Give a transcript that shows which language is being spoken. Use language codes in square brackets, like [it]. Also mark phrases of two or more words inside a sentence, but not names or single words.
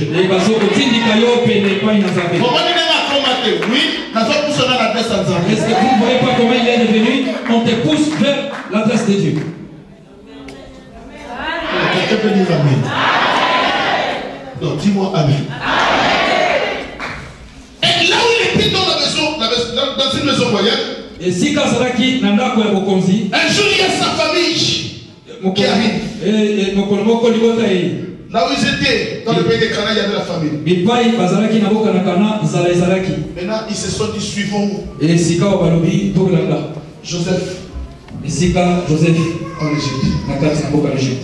[fr] Oui, est-ce que vous ne voyez pas comment il est devenu? On te pousse vers l'adresse de Dieu. Quelqu'un peut dire amen. Non, dis-moi amen. Et là où il était dans la maison, dans une maison royale, et si [ln] Kazaraki nanda kwa bokonzi, [fr] un jour il y a sa famille qui arrive. Là où ils étaient, dans le pays des Cana, il y avait la famille. Maintenant, ils se sont dit suivons Joseph en Égypte.